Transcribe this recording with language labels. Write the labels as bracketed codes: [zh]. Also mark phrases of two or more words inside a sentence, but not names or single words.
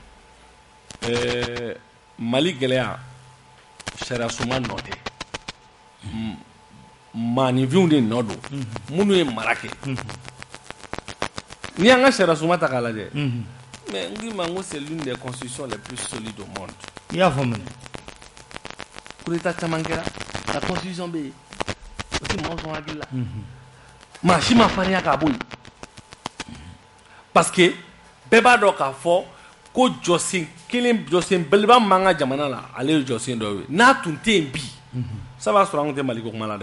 [bm] Mali gɛlɛya sariya suma nɔ tɛ maaninfinw de nɔ don minnu ye mara kɛ n'i y'an ka sariya sunba ta k'a lajɛ mais n k'i ma n ko [fr] c'est l'une des constitutions les plus solides au monde. [bm] I y'a faamu. [fr] coup d'état [bm] caman kɛra [fr] la constitution [bm] bɛ yen o tɛ mɔgɔ sɔn hakili la maa si ma farinya k'a bɔ yen [fr] parce que [bm] bɛɛ b'a dɔn k'a fɔ ko jɔsen kelen jɔsen belebeleba man ka jamana la ale ye jɔsen dɔ ye n'a tun tɛ yen bi ça b'a sɔrɔ an tun tɛ Mali ko kuma la dɛ